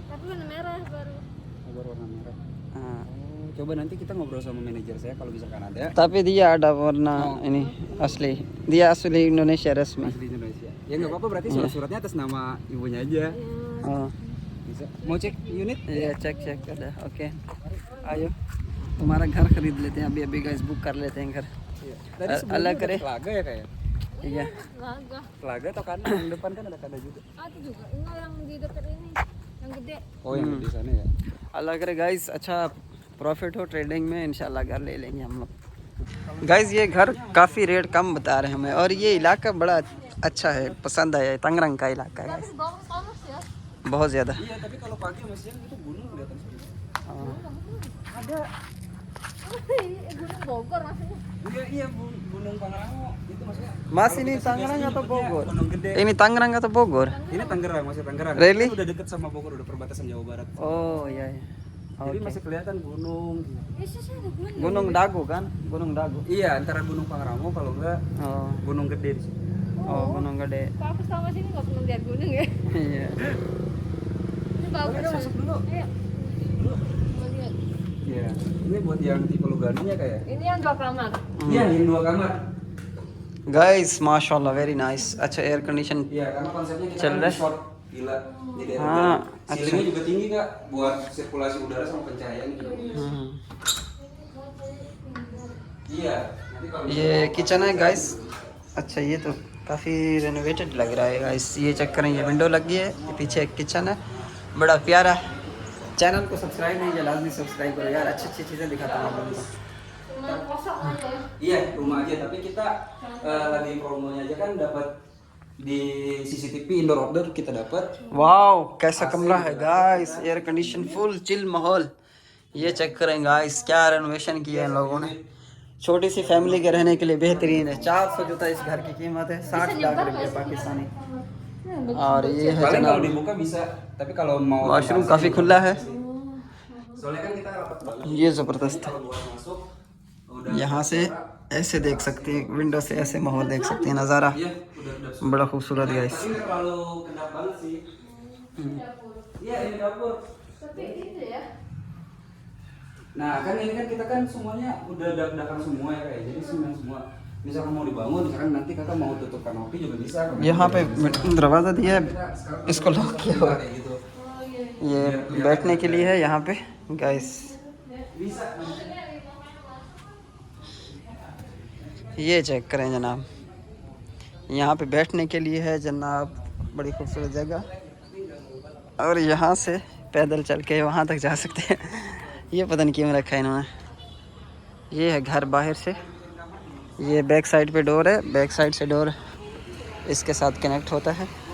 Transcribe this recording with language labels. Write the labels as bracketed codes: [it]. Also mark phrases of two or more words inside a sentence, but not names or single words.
[id] Tapi warna merah baru. Baru warna merah. Ah. Coba nanti kita ngobrol sama manajer saya kalau misalkan ada. Tapi dia ada warna ini asli. Dia asli Indonesia resmi. Asli Indonesia. Ya nggak apa-apa berarti surat-suratnya atas nama ibunya aja. Oh. Bisa. Mau cek unit? [hi] ये चेक ada ओके आयो तुम्हारा घर खरीद लेते हैं अभी गाइस बुक कर लेते हैं घर [id] Tadi [hi] अलग करे [id] Telaga ya kayak. iya Laga. Telaga atau kan yang depan kan ada kada juga. Ada juga. Ini yang di dekat ini. Yang gede. Oh yang di sana ya. [hi] अल्लाह करे गाइस अच्छा प्रॉफिट हो ट्रेडिंग में इंशाल्लाह घर ले लेंगे हम लोग गाइस ये घर काफ़ी रेट कम बता रहे हैं हमें और ये इलाका बड़ा अच्छा है पसंद आया है तंगरंग का इलाका है guys [id] Bagus ya. [hi] बहुत ज़्यादा [id] Iya tapi kalau pagi sama siang itu gunung kelihatan semua. Gunung Bogor maksudnya. Iya gunung Pangrango itu maksudnya. Mas ini Tangerang atau Bogor? Gunung gede. Ini Tangerang atau Bogor? Ini Tangerang masih Tangerang. Really? Kan udah deket sama Bogor udah perbatasan Jawa Barat. Oh iya iya. Jadi Oke. masih kelihatan gunung. Yesus ada gunung. Gunung Dago kan? Gunung Dago. Iya antara Gunung Pangrango kalau enggak Oh, Gunung Gede di sini. oh Gunung Gede. Kalau aku sama sini nggak pernah lihat gunung ya. Iya. Ini bagus. Masuk dulu. Ayo. Mau lihat. Iya. Ini buat yang tipe Luganonya kayak. Ini yang 2 kamar. Iya yang 2 kamar. [hi] गाइस माशाल्लाह [en] very nice [hi] अच्छा [en] air condition [id] Iya karena konsepnya kita [hi] चल [id] kan [hi] रहा है [id] resort gila. Jadi [hi] हाँ, [id] ceilingnya juga tinggi Kak buat sirkulasi udara sama pencahayaan gitu. Iya. Nanti kalau [hi] ये किचन है गाइस अच्छा ये तो काफ़ी रेनोवेटेड लग रहा है गाइस ये चेक करें ये विंडो लगी है ये पीछे एक किचन है बड़ा प्यारा चैनल को सब्सक्राइब नहीं किया लाजमी सब्सक्राइब करो यार अच्छी अच्छी चीज़ें दिखाता हूँ आप लोगों को [id] Rumah kosong aja ya. Iya, rumah aja tapi kita lagi promonya aja kan dapat di CCTV [en] indoor outdoor [id] kita dapat. [hi] वाओ कैसा कमरा है गाइस [en] air condition full chill [hi] माहौल ये चेक करें गाइस क्या रेनोवेशन किया है इन लोगों ने छोटी सी फैमिली के रहने के लिए बेहतरीन है 400 जुता इस घर की कीमत है 60 लाख रुपए पाकिस्तानी और ये है [id] Paling kalau [hi] जनाब [id] dibuka bisa, tapi kalau mau [hi] वॉशरूम काफ़ी खुला है [id] soalnya kan kita rapat banget [hi] ये ज़बरदस्त है [id] buat masuk udah [hi] यहाँ से ऐसे देख सकते हैं विंडो से ऐसे माहौल देख सकते हैं नज़ारा [id] iya udah [hi] बड़ा खूबसूरत गाइस [id] tapi nggak terlalu kedap banget sih. Iya ini dapur. Tapi itu ya. Nah kan ini kan kita kan semuanya udah dak-dakan semua ya kayak jadi semen semua. Misalkan mau dibangun, misalkan nanti kakak mau tutup kanopi juga bisa. [hi] यहाँ पे दरवाज़ा दिया है इसको लॉक किया हुआ है [id] kayak gitu. [hi] ये बैठने के लिए है यहाँ पे गाइस [id] Bisa. [hi] ये चेक करें जनाब यहाँ पे बैठने के लिए है जनाब बड़ी खूबसूरत जगह और यहाँ से पैदल चल के वहाँ तक जा सकते हैं ये पता नहीं क्यों रखा है इन्होंने ये है घर बाहर से ये [en] back side [hi] पे डोर है [en] back side [hi] से डोर इसके साथ कनेक्ट होता है